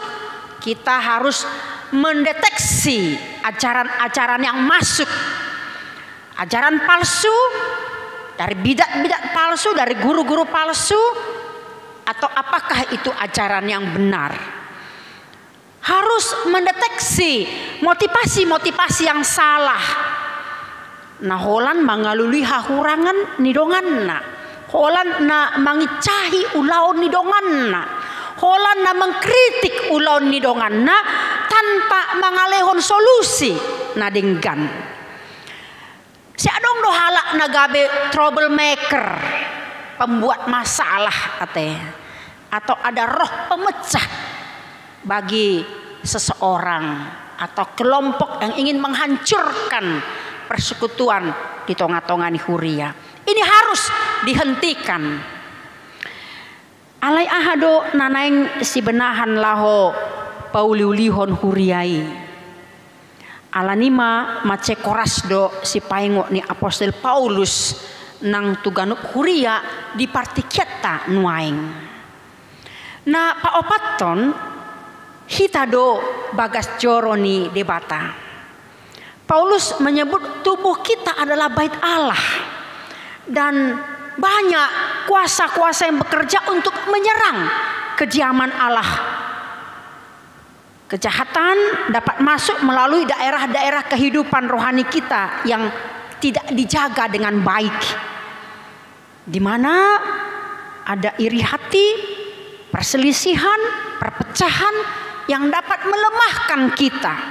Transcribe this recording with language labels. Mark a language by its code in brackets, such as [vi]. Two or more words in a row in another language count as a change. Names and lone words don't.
[id] Kita harus mendeteksi ajaran-ajaran yang masuk, ajaran palsu dari bidat-bidat palsu, dari guru-guru palsu, atau apakah itu ajaran yang benar. Harus mendeteksi motivasi-motivasi yang salah. Nah, [bbc] holan mangalului hahurangan nidonganna. Holan na mangicahi ulaon nidonganna. Holan na mengkritik ulaon nidonganna tanpa mangalehon solusi nadinggan. Si adong do halak nagabe troublemaker, [id] pembuat masalah atau ada roh pemecah bagi seseorang atau kelompok yang ingin menghancurkan persekutuan [bbc] di tonga-tonga ni Huria. [id] Ini harus dihentikan. [bbc] Alai ahado nanaing si benahan laho pauliulihon Huriai. Alanima mace koras do si paingo ni Apostel Paulus nang tuganup Huria di partikiata nuaing. Na paopaton hitado bagas joroni debata. [id] Paulus menyebut tubuh kita adalah bait Allah dan banyak kuasa-kuasa yang bekerja untuk menyerang kediaman Allah. Kejahatan dapat masuk melalui daerah-daerah kehidupan rohani kita yang tidak dijaga dengan baik, di mana ada iri hati, perselisihan, perpecahan yang dapat melemahkan kita.